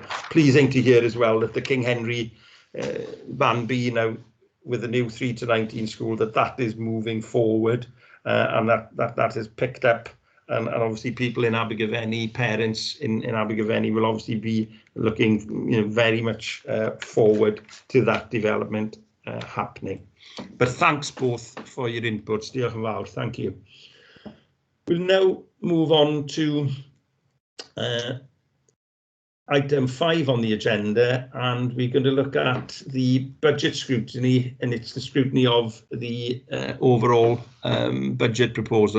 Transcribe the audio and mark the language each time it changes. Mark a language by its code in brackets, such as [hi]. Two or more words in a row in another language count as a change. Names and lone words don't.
[en] Pleasing to hear as well that the King Henry Ban B now with the new 3 to 19 school that is moving forward, and that has picked up, and obviously people in Abergavenny, parents in Abergavenny will obviously be looking very much forward to that development happening. But thanks both for your inputs. [cy] Diolch yn fawr. [en] Thank you. We'll now move on to item 5 on the agenda, and we're going to look at the budget scrutiny, and it's the scrutiny of the overall budget proposal.